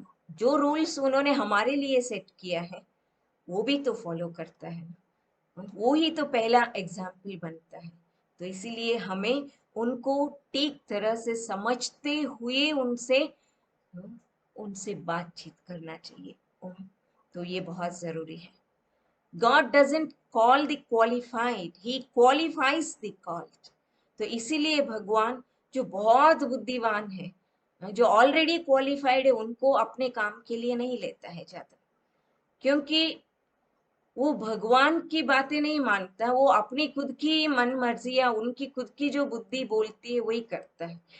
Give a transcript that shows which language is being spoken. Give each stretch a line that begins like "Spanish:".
Hindi: जो रूल्स उन्होंने हमारे लिए सेट किया है वो भी तो फॉलो करता है ना, वो ही तो पहला एग्जाम्पल बनता है। तो इसीलिए हमें उनको ठीक तरह से समझते हुए उनसे उनसे बातचीत करना चाहिए। तो ये बहुत जरूरी है।
English: God doesn't call the qualified, he qualifies the called।
Hindi: तो इसीलिए भगवान जो बहुत बुद्धिमान है, जो ऑलरेडी क्वालिफाइड है, उनको अपने काम के लिए नहीं लेता है ज्यादा, क्योंकि वो भगवान की बातें नहीं मानता, वो अपनी खुद की मन मर्जी या उनकी खुद की जो बुद्धि बोलती है वही करता है।